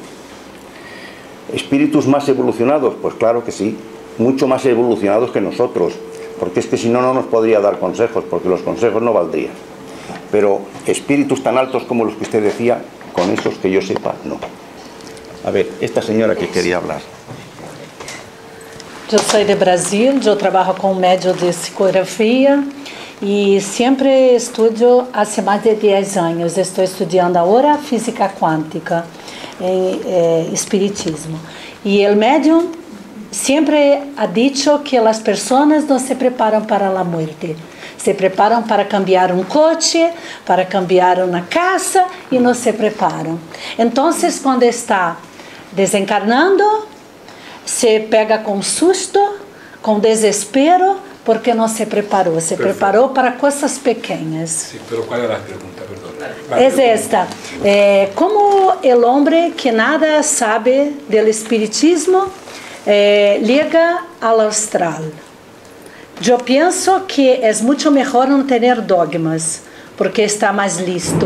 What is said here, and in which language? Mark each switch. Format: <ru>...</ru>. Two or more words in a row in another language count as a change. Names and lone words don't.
<es>Espíritus más evolucionados, pues claro que sí, mucho más evolucionados que nosotros, porque es que si no, no nos podría dar consejos, porque los consejos no valdrían. Pero espíritus tan altos como los que usted decía, con esos que yo sepa, no. A ver, esta señora que quería hablar.</es> <pt>Eu sou de Brasil, eu trabalho com médio de psicografia e sempre estudo há mais de 10 anos. Estou estudando agora física quântica e espiritismo. E o médium sempre</pt> <es>ha dicho</es> <pt>que as pessoas não se preparam para a morte. Se preparam para cambiar um coche, para cambiar uma casa e não se preparam. Então, quando está desencarnando, se pega com susto, com desespero, porque não se preparou. Se preparou para coisas pequenas.</pt> <es>Sí, pero ¿cuál era la pregunta? Perdón. Es esta. Como el hombre que nada sabe del espiritismo llega al astral. Yo pienso que es mucho mejor no tener dogmas, porque está más listo.</es>